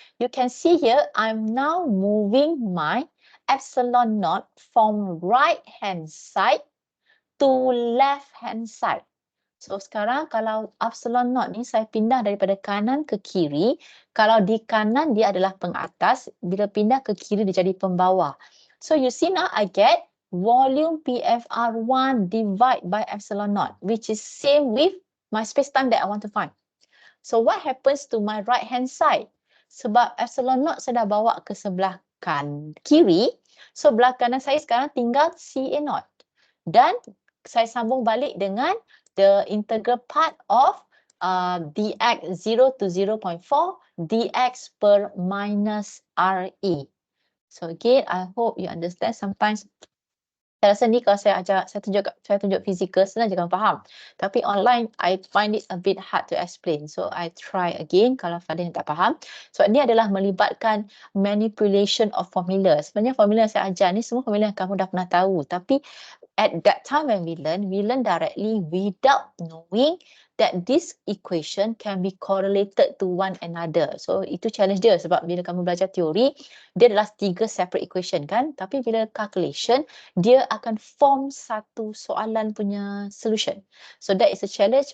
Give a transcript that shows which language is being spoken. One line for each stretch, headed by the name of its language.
English: You can see here I'm now moving my epsilon naught from right hand side to left hand side.
Malay: So sekarang kalau epsilon naught ni saya pindah daripada kanan ke kiri. Kalau di kanan dia adalah pengatas, bila pindah ke kiri dia jadi pembawah.
English: So you see now I get volume PFR1 divide by epsilon naught, which is same with my space-time that I want to find. So what happens to my right hand side?
Malay: Sebab epsilon naught saya dah bawa ke sebelah kiri. So belah kanan saya sekarang tinggal CA naught. Dan saya sambung balik dengan
English: the integral part of dx 0 to 0.4 dx per minus RE. So again, I hope you understand.
Malay: Sometimes saya rasa ni kalau saya tunjuk fizikal senang je kamu faham.
English: Tapi online I find it a bit hard to explain. So I try again
Malay: kalau Fadil tak faham. So ni adalah melibatkan
English: manipulation of formula.
Malay: Sebenarnya formula yang saya ajar ni semua formula yang kamu dah pernah tahu.
English: Tapi at that time when we learn directly without knowing that this equation can be correlated to one another.
Malay: So itu challenge dia sebab bila kamu belajar teori, dia adalah
English: 3 separate equation
Malay: kan. Tapi bila calculation, dia akan form satu soalan punya solution.
English: So that is a challenge.